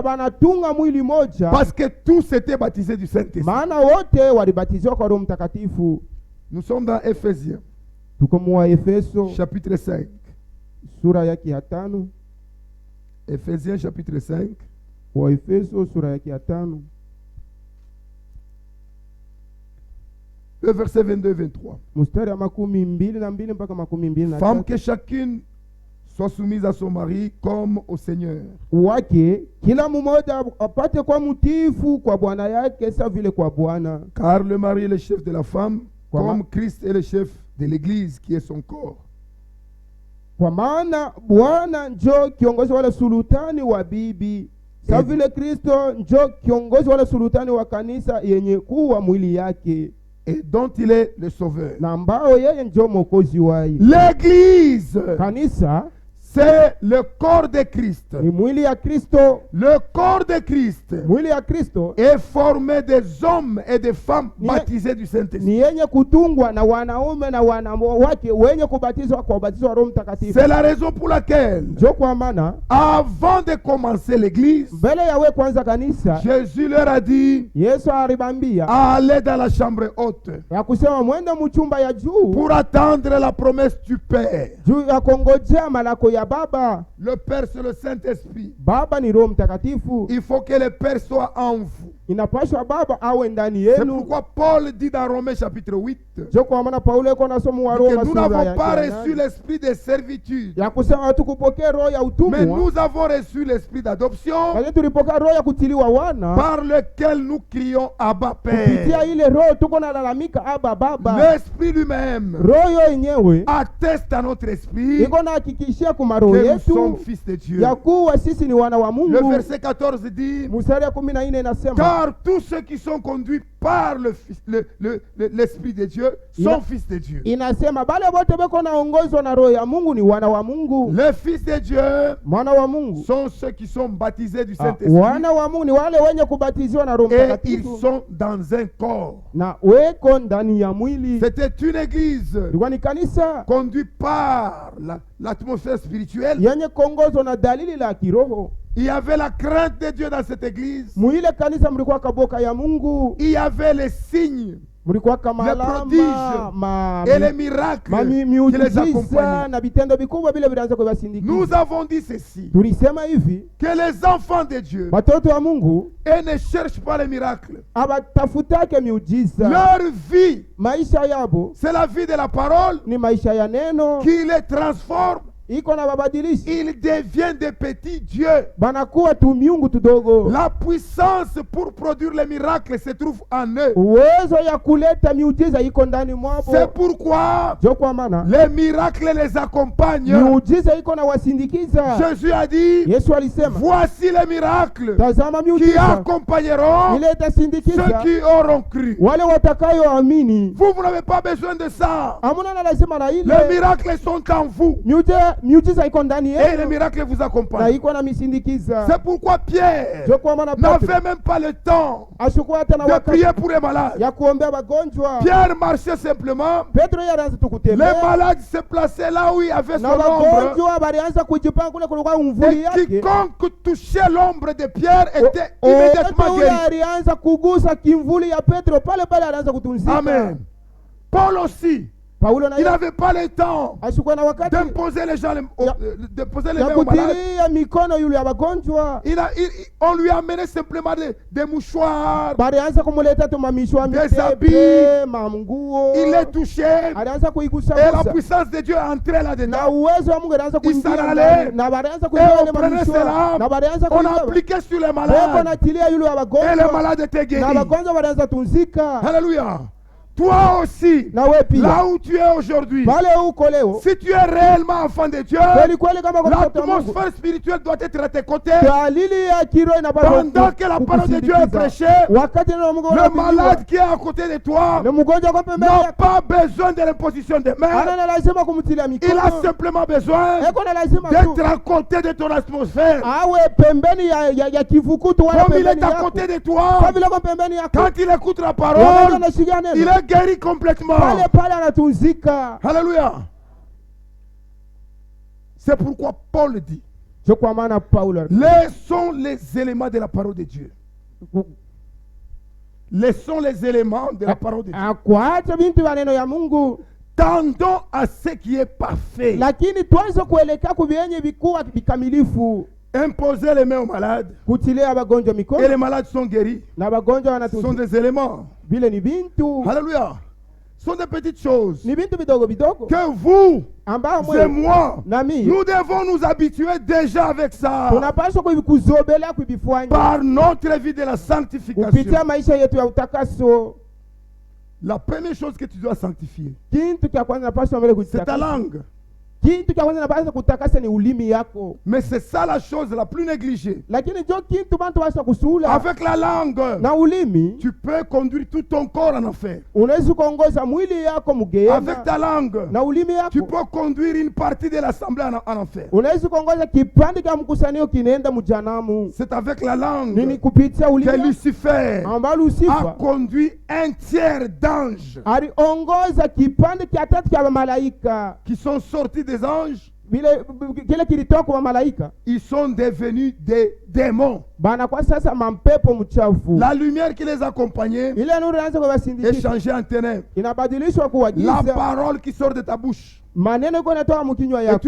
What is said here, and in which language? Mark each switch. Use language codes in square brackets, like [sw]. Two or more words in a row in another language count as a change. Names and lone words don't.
[sw] banatunga mwili moja, [fr] parce que tous étaient baptisés du Saint-Esprit. [sw] maana wote walibatizwa kwa Roho Mtakatifu. [fr] Nous sommes dans Éphésiens, [sw] Tuko mu Efeso [fr] chapitre 5. [sw] sura yake ya 5. [fr] Éphésiens, chapitre 5. [sw] Wa Efeso sura yake ya 5 [fr] Le verset 22-23. [sw] mstari wa 22 mpaka 23. [fr] Femme, que chacune soit soumise à son mari comme au Seigneur. [sw] Wake kila mmoja apate kwa mtiifu kwa bwana yake sa vile kwa Bwana, [fr] Car le mari est le chef de la femme, Quoi, comme ma- Christ est le chef de l'Église, qui est son corps. [sw] kwa maana Bwana njo kiongozi wala sultani wa bibi, sa vile Kristo njo kiongozi wala sultani wa kanisa yenye kuwa mwili yake, [fr] Et dont il est le sauveur. [sw] na ambao yeye njo mwokozi wai. [fr] L'Église, [sw] Kanisa [fr] c'est le corps de Christ. [sw] ni mwili ya Kristo. [fr] Le corps de Christ [sw] Mwili ya Kristo [fr] est formé des hommes et des femmes [sw] Ni- [fr] baptisés du Saint-Esprit. [sw] ni yenye kutungwa na wanaume na wanawake wenye kubatizwa kwa ubatizo wa Roho Mtakatifu. [fr] C'est la raison pour laquelle, [sw] Njo kwa maana [fr] avant de commencer l'Église, [sw] mbele yawe kwanza kanisa, [fr] Jésus leur a dit, [sw] Yesu alibambia [fr] allez dans la chambre haute [sw] ya kusema mwende mchumba ya juu [fr] pour attendre la promesse du Père. [sw] juu ya kongojea malako ya Baba. [fr] Le Père, c'est le Saint-Esprit. [sw] Baba ni Roho Mtakatifu, [fr] Il faut que le Père soit en vous. [sw] inapaswa Baba awe ndani [fr] C'est [sw] yenu. [fr] pourquoi Paul dit dans Romains chapitre 8 [sw] Njo kwa maana Paulo iko nasoma wa [fr] que [sw] Roma [fr] nous [sw] sura [fr] n'avons [sw] ya [fr] pas [sw] 8 [fr] reçu l'esprit de servitude, [sw] ya kusema hatukupokea roho ya [fr] mais [sw] utumwa, [fr] nous avons reçu l'esprit d'adoption [sw] bali tulipokea roho ya kutiliwa wana, [fr] par lequel nous crions Abba [sw] kupitia [fr] Père. [sw] ile roho tuko na lalamika Aba Baba. [fr] L'esprit lui-même [sw] Roho yo yenyewe [fr] atteste à notre esprit [sw] iko na hakikishia kuma roho [fr] que nous sommes [sw] yetu [fr] fils de Dieu. [sw] ya kuwa sisi ni wana wa [fr] Le [sw] Mungu. [fr] verset 14 dit, [sw] Mstari ya 14 inasema [fr] car tous ceux qui sont conduits par l'Esprit de Dieu sont fils de Dieu. [sw] inasema bale wote beko naongozwa na roho ya Mungu ni wana wa Mungu. [fr] Les fils de Dieu [sw] Mwana wa Mungu, [fr] sont ceux qui sont baptisés du Saint-Esprit [sw] wana wa Mungu ni wale wenye kubatiziwa na Roho [fr] et ils [sw] Mtakatifu [fr] sont dans un corps. [sw] na weko ndani ya mwili. [fr] C'était une église [sw] Ilikuwa ni kanisa [fr] conduite par l'atmosphère spirituelle. [sw] yenye kuongozwa na dalili la kiroho. [fr] Il y avait la crainte de Dieu dans cette église. [sw] Muile kanisa mlikuwa kaboka ya Mungu, [fr] Il y avait les signes [sw] mlikuwa kama [fr] Les [sw] alama [fr] prodiges et les miracles qui les [sw] miujiza [fr] accompagnaient. [sw] na vitendo vikubwa vile vilianza kuwasindikiza. [fr] Nous avons dit ceci, [sw] Tulisema hivi, [fr] que les enfants de Dieu, [sw] watoto wa Mungu [fr] eux ne cherchent pas les miracles. [sw] abatafutake miujiza. [fr] Leur vie, [sw] Maisha yabo [fr] c'est la vie de la parole [sw] ni maisha ya neno, [fr] qui les transforme. [sw] iko na babadilishi, [fr] Ils deviennent des petits dieux. [sw] banakuwa tu miungu tudogo. [fr] La puissance pour produire les miracles se trouve en eux. [sw] Uwezo ya kuleta miujiza iko ndani mwabo. [fr] C'est pourquoi [sw] Jo kwa maana [fr] les miracles les accompagnent. [sw] miujiza iko na wasindikiza. [fr] Jésus a dit, [sw] Yesu alisema, [fr] voici les miracles [sw] tazama [fr] qui [sw] miujiza [fr] accompagneront [sw] ile [fr] ceux [sw] itasindikiza [fr] qui auront cru. [sw] wale watakayoamini. [fr] Vous n'avez pas besoin de ça. [sw] Hamuna na lazima na [fr] Les [sw] ile [fr] miracles sont en vous. [sw] miujiza iko ndani [fr] Et les [sw] yenu [fr] miracles vous [sw] na [fr] accompagnent. [sw] iko na misindikiza. [fr] C'est pourquoi Pierre [sw] Jo kwa maana [fr] n'avait [sw] Petro [fr] même pas le temps [sw] ashukua hata na [fr] de [sw] wakati [fr] prier pour les malades. [sw] ya kuombea wagonjwa. [fr] Pierre marchait simplement. [sw] Petro yeye anaanza tu [fr] Les [sw] kutembea [fr] malades se plaçaient là où il y avait son [sw] na [fr] ombre. [sw] wagonjwa walianza kujipanga kule kulikuwa mvuli [fr] Et [sw] yake. [fr] quiconque touchait l'ombre de Pierre était immédiatement [sw] Ule [fr] guéri. [sw] alianza kugusa kimvuli ya Petro pale pale alianza kutunzika. [fr] Amen. Paul aussi, [sw] Paulo na [fr] il [sw] yeye [fr] n'avait pas le temps [sw] ashukua na wakati [fr] d'imposer les gens, de poser les [sw] ya [fr] mains aux malades. [sw] kutilia mikono yule ya wagonjwa. [fr] On lui amenait simplement des mouchoirs. [sw] Balianza kumuleta tu mamishwa [fr] Des habits. [sw] mitepe, manguo. [fr] Il les touchait. [sw] Alianza [fr] Et [sw] kuigusa [fr] la [sw] gusa. [fr] puissance de Dieu entrait [sw] Na [fr] là-dedans. [sw] uwezo wa Mungu alianza kuingia [fr] S'en [sw] ndani. [fr] allait. [sw] Na balianza [fr] Et [sw] kuingia [fr] on [sw] ile [fr] prenait [sw] mamishwa. [fr] cela. [sw] Na balianza [fr] On [sw] kuingia. [fr] appliquait sur les [sw] Beko [fr] malades. [sw] natilia yule wa [fr] Et les [sw] wagonjwa. [fr] malades étaient [sw] Na [fr] guéris. [sw] wagonjwa walianza tunzika. [fr] Alléluia. Toi aussi, [sw] na we pia [fr] là où tu es aujourd'hui, [sw] pale uko leo, [fr] si tu es réellement enfant de Dieu, [sw] kweli kweli kama kwa mtoto wa Mungu, [fr] l'atmosphère spirituelle doit être à tes côtés. [sw] dalili ya kiroho inapaswa [fr] Pendant que la parole de Dieu est prêchée, [sw] wakati neno la Mungu [fr] le [sw] linahubiriwa, [fr] malade qui est à côté de toi [sw] na mgonjwa kwa pembeni [fr] n'a [sw] yako [fr] pas besoin de l'imposition des mains. [sw] ana lazima kumtilia [fr] Il [sw] mikono, [fr] a simplement besoin [sw] eko na lazima tu [fr] d'être à côté de ton atmosphère. [sw] awe pembeni ya kivukutu wala [fr] Comme il [sw] pembeni [fr] est à [sw] yako, [fr] côté de [sw] kwa [fr] toi, [sw] vile kwa pembeni yako, [fr] quand il écoute la [sw] wakati [fr] parole, [sw] anashikia [fr] il [sw] neno [fr] est guéri complètement. [sw] pale pale anatunzika. [fr] Alléluia. C'est pourquoi Paul dit, [sw] Sio kwa maana Paulo [fr] laissons les éléments de la parole de Dieu. Laissons les éléments de la parole de Dieu. [sw] akuacha bintu vya neno ya Mungu, [fr] Tendons à ce qui est parfait. [sw] lakini tuanze kuelekea kuvyenye vikuwa vikamilifu, [fr] Imposer les mains aux malades. [sw] kutilia wagonjwa [fr] Et [sw] mikono [fr] les malades sont guéris. [sw] na wagonjwa [fr] Ce sont [sw] wanatunzika. [fr] des éléments. [sw] Vile ni bintu, [fr] Alléluia. Ce sont des petites choses [sw] ni bintu vidogo vidogo [fr] que vous [sw] ambao [fr] et [sw] mwe [fr] moi, [sw] na mimi [fr] nous devons nous habituer déjà avec ça. [sw] tunapaswa kuzobelea kuvifanya [fr] Par notre vie de la sanctification. [sw] kupitia maisha yetu ya utakaso. [fr] La première chose que tu dois sanctifier, [sw] Kitu cha kwanza napaswa mbele [fr] c'est ta [sw] kutakasa, [fr] langue. [sw] kitu cha kwanza napaswa kutakasa ni ulimi yako, [fr] Mais c'est ça la chose la plus négligée. [sw] lakini jo kitu bantu basa kusula [fr] Avec la langue, [sw] na ulimi [fr] tu peux conduire tout ton corps en enfer. [sw] unaweza kuongoza mwili yako [fr] Avec [sw] mgeema, [fr] ta langue, [sw] na ulimi [fr] tu [sw] yako [fr] peux conduire une partie de l'assemblée en enfer. [sw] unaweza kuongoza kipande cha mkusanio kinaenda mjanamu. [fr] C'est avec la langue [sw] Nini? Kupitia [fr] que [sw] ulimi [fr] Lucifer [sw] ambao [fr] a [sw] Lusifa [fr] conduit un tiers d'anges [sw] aliongoza kipande cha tatu cha malaika, [fr] qui sont sortis des anges. [sw] kile kilitoka kwa malaika [fr] Ils sont devenus des démons. [sw] bana kwa sasa mampepo mchafu. [fr] La lumière qui les accompagnait [sw] Ile nuru inaanza [fr] est [sw] kuwasindikisha, [fr] changée en ténèbres. [sw] inabadilishwa kuwa [fr] La [sw] giza. [fr] parole qui sort de ta bouche [sw] Maneno iko natoka mkinywa [fr] est [sw] yako